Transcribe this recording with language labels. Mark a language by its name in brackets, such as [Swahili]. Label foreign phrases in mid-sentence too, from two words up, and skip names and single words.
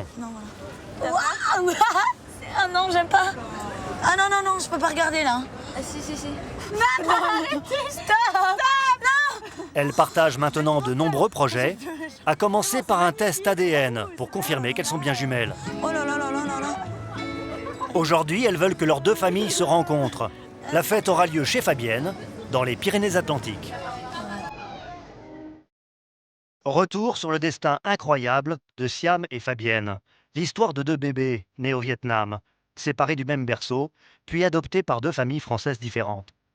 [French] Waouh. Ah non, j'aime pas. Ah non, je peux pas regarder là. Ah si. Non, arrêtez, stop. Non. Elles partagent maintenant de nombreux projets, à commencer par un test ADN pour confirmer qu'elles sont bien jumelles. Oh là là là là là là. Aujourd'hui, elles veulent que leurs deux familles se rencontrent. La fête aura lieu chez Fabienne, dans les Pyrénées-Atlantiques. Retour sur le destin incroyable de Siam et Fabienne. L'histoire de deux bébés nés au Vietnam, séparés du même berceau, puis adoptés par deux familles françaises différentes.